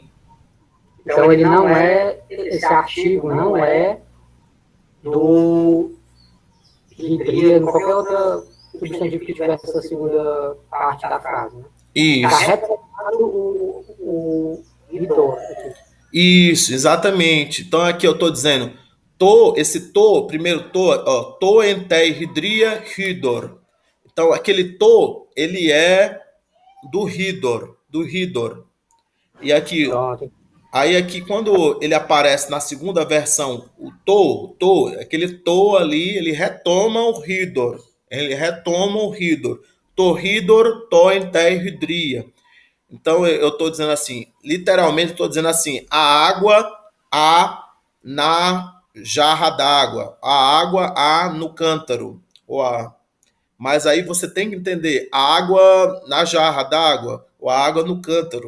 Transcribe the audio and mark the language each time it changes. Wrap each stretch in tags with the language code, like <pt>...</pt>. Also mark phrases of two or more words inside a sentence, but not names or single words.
<pt>Então ele não é, esse artigo não é do hidria, qualquer outra substantivo que tivesse essa segunda parte da frase, né? Isso. Está retomando o hidor. Isso, exatamente. Então aqui eu estou dizendo, esse primeiro ó,</pt> <el>τὸ ἐν τῇ ὑδρίᾳ ὕδωρ.</el> <pt>Então aquele to, ele é do hidor. E aqui, aí aqui quando ele aparece na segunda versão, o to, aquele to ali, ele retoma o hidor.</pt> <el>τὸ ὕδωρ, τὸ ἐν τῇ ὑδρίᾳ.</el> <pt>Então eu estou dizendo assim, literalmente estou dizendo assim, a água há na jarra d'água, a água há no cântaro. Mas aí você tem que entender, a água na jarra d'água, ou a água no cântaro.</pt>